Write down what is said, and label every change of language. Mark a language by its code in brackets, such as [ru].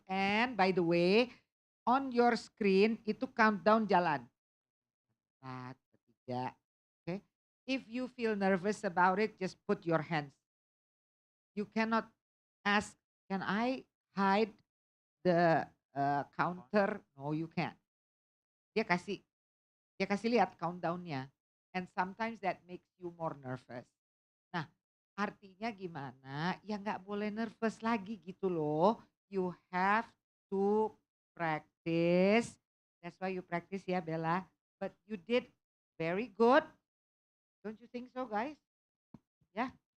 [en] And by the way, on your screen [id] itu countdown jalan. [en] 4, 3, okay? If you feel nervous about it, just put your hands. You cannot ask, can I hide the counter? No, you can't. [id] Dia kasih lihat countdownnya. [en] And sometimes that makes you more nervous. [id] Nah, artinya gimana? Ya nggak boleh nervous lagi gitu loh. [en] You have to practice. That's why you practice ya Bella. But you did very good. Don't you think so guys? Ya.